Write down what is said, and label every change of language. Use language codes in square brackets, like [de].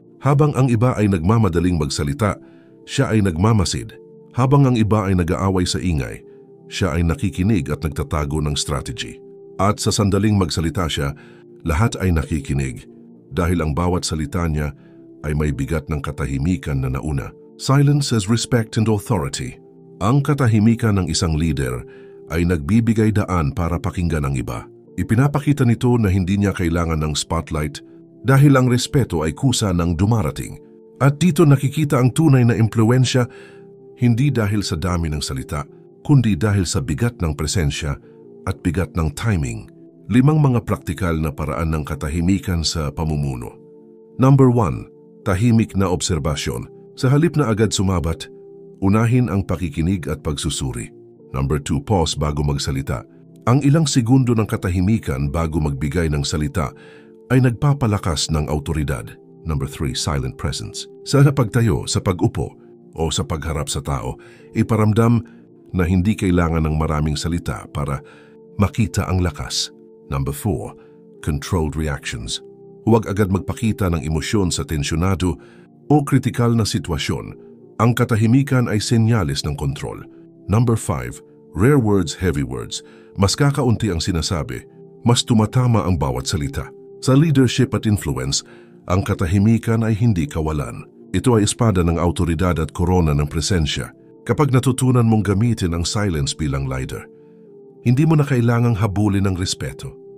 [tl] Habang ang iba ay nagmamadaling magsalita, siya ay nagmamasid. Habang ang iba ay nag-aaway sa ingay, siya ay nakikinig at nagtatago ng strategy. At sa sandaling magsalita siya, lahat ay nakikinig dahil ang bawat salita niya ay may bigat ng katahimikan na nauna. [en] Silence has respect and authority. [tl] Ang katahimikan ng isang leader ay nagbibigay daan para pakinggan ang iba. Ipinapakita nito na hindi niya kailangan ng spotlight dahil ang respeto ay kusa ng dumarating. At dito nakikita ang tunay na impluwensya, hindi dahil sa dami ng salita, kundi dahil sa bigat ng presensya at bigat ng timing. 5 mga praktikal na paraan ng katahimikan sa pamumuno. Number 1, tahimik na obserbasyon. Sa halip na agad sumabat, unahin ang pakikinig at pagsusuri. Number 2, pause bago magsalita. Ang ilang segundo ng katahimikan bago magbigay ng salita ay nagpapalakas ng autoridad. Number 3, silent presence. Sa pagtayo, sa pag-upo, o sa pagharap sa tao, iparamdam na hindi kailangan ng maraming salita para makita ang lakas. [en] Number 4, controlled reactions. [tl] Huwag agad magpakita ng emosyon sa tensyonado o kritikal na sitwasyon. Ang katahimikan ay senyales ng kontrol. [en] Number 5, rare words, heavy words. [tl] Mas kakaunti ang sinasabi, mas tumatama ang bawat salita. Sa leadership at influence, ang katahimikan ay hindi kawalan. Ito ay espada ng autoridad at korona ng presensya. Kapag natutunan mong gamitin ang silence bilang leader, hindi mo na kailangang habulin ng respeto.